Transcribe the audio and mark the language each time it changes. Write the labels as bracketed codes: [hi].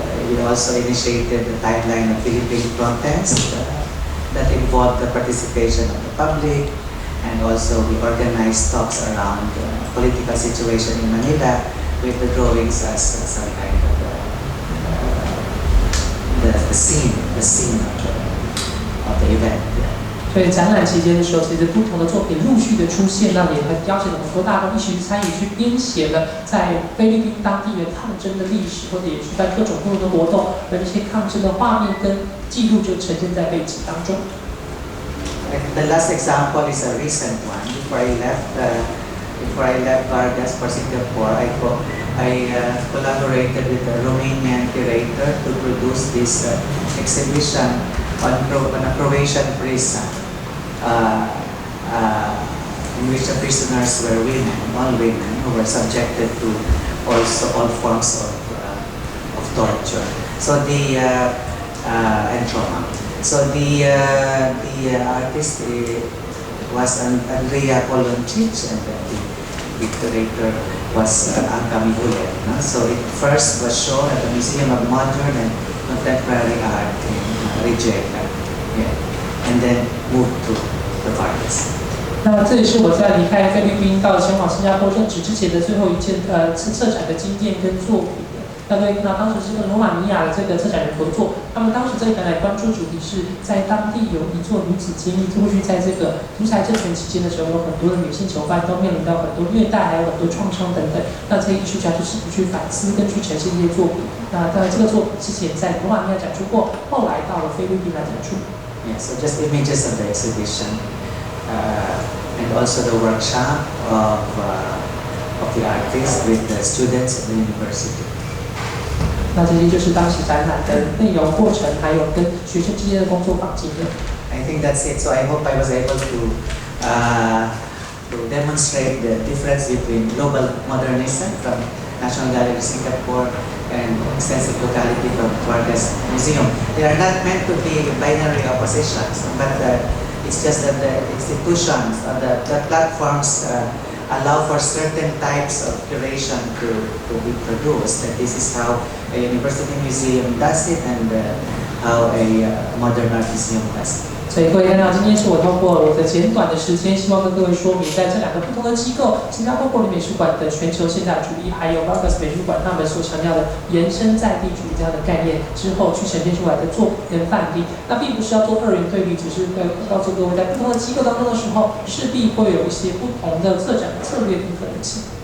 [en] We also initiated the timeline of Philippine protest that involved the participation of the public, and also we organized talks around the political situation in Manila with the drawings as some kind of the scene of the event. [zh] 所以展览期间的时候，其实不同的作品陆续的出现，那也邀请了很多大众一起去参与，去编写了在菲律宾当地的抗争的历史，或者也举办各种不同的活动，而这些抗争的画面跟记录就呈现在背景当中。 [en] The last example is a recent one. Before I left Vargas for Singapore, I collaborated with a Romanian curator to produce this exhibition on a Croatian prison, in which the prisoners were women, all women, who were subjected to also all forms of torture. So and trauma. So the artist was Andrea Koloncic, and the curator was Anka Mihulet. So it first was shown at the Museum of Modern and Contemporary Art in Rijeka, and then moved to the Vargas. [zh] 那这也是我在离开菲律宾到前往新加坡任职之前的最后一件策展的经验跟作品。那各位看到，当时是跟罗马尼亚的这个策展人合作，他们当时这个展览关注主题是在当地有一座女子监狱，过去在这个独裁政权期间的时候，有很多的女性囚犯都面临到很多虐待，还有很多创伤等等。那这些艺术家就试图去反思跟去呈现这些作品。那当然，这个作品之前在罗马尼亚展出过，后来到了菲律宾来展出。 [en] Yeah, so just images of the exhibition, and also the workshop of the artists with the students at the university. [zh] 那这些就是当时展览的内容、过程，还有跟学生之间的工作坊经验。 [en] I think that's it. So I hope I was able to demonstrate the difference between global modernism from National Gallery Singapore and extensive locality from Vargas Museum. They are not meant to be binary oppositions, but it's just that the institutions, the platforms allow for certain types of curation to be produced. And this is how a university museum does it and how a modern art museum does it. [zh] 所以各位看到，今天是我透过我的简短的时间，希望跟各位说明，在这两个不同的机构，新加坡国立美术馆的全球现代主义，还有 Flores 美术馆，他们所强调的延伸在地主义这样的概念之后，去呈现出来的作品跟范例。那并不是要做二元对立，只是告诉各位，在不同的机构当中的时候，势必会有一些不同的策展策略跟可能性。